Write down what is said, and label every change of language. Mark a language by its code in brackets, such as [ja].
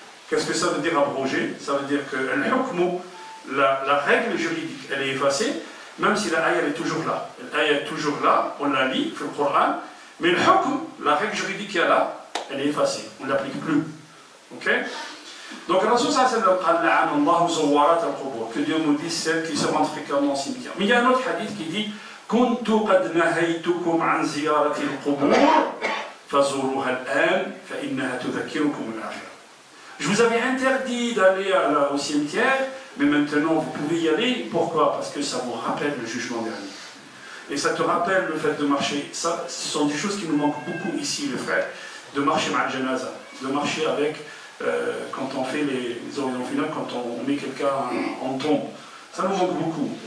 [fr] Qu'est-ce que ça veut dire abrogée? Ça veut dire que la règle juridique, elle est effacée. même si la ayah est toujours là. L'ayah est toujours là, on la lit, dans le Coran, mais le hukm, la règle juridique qu'il y a là, elle est effacée, on ne l'applique plus. Ok? Donc, le Rasul sallallahu alayhi wa sallam dit que Dieu maudisse celles qui se rendent fréquemment au cimetière. Mais il y a un autre hadith qui dit [ar] كنت قد نهيتكم عن زيارة القبور فزوروها الآن فإنها تذكركم الآخرة. [fr] Je vous avais interdit d'aller au cimetière, mais maintenant vous pouvez y aller. Pourquoi? Parce que ça vous rappelle le jugement dernier. Et ça te rappelle le fait de marcher. Ça, ce sont des choses qui nous manquent beaucoup ici, les frères, de marcher mal janaza, de marcher avec, quand on fait les horizons funèbres, quand on met quelqu'un en tombe. Ça nous manque beaucoup.